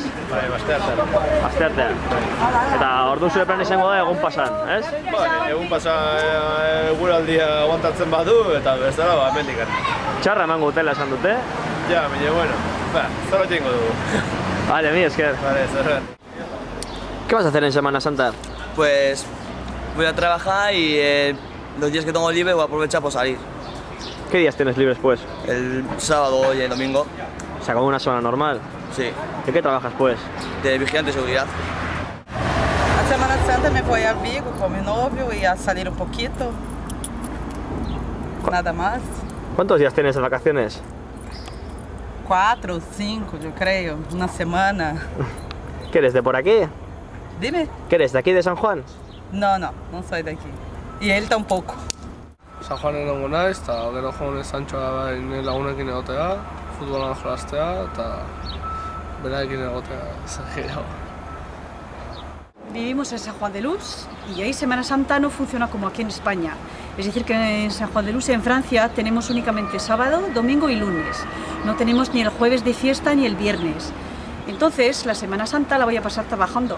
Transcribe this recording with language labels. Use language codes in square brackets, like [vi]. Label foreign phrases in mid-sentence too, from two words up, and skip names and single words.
[eu] Bai, asteartean. Asteartean. Eta orduan zure plan izango da egun pasan, ez? Bai, egun pasa eguraldia aguantatzen badu eta bezala hemendikan. Txarra emango dutela esan dute? Ja, baina bueno, zer bat egingo dugu. Vale, mi esker. Vale, zer. [es] ¿Qué vas a hacer en Semana Santa? Pues voy a trabajar y los días que tengo libre voy a aprovechar por salir. ¿Qué días tienes libres, pues? El sábado y el domingo, O sea, como una semana normal. sí, ¿De qué trabajas, pues? de vigilante de seguridad. A Semana Santa me fui a Vigo con mi novio y a salir un poquito. Nada más. ¿Cuántos días tienes de vacaciones? 4 o 5, yo creo. Una semana. ¿Qué eres, de por aquí? Dime. ¿Qué eres, de aquí de San Juan? No soy de aquí. Y él tampoco. [eu] San Juanen egongo naiz, eta gero joan Santxoa nire lagunekin egotea, futbolan jolastea, eta berarekin egotea gehiago. [es] Vivimos en San Juan de Luz y ahí Semana Santa no funciona como aquí en España. Es decir, que en San Juan de Luz, en Francia, tenemos únicamente sábado, domingo y lunes. No tenemos ni el jueves de fiesta ni el viernes. Entonces, la Semana Santa la voy a pasar trabajando.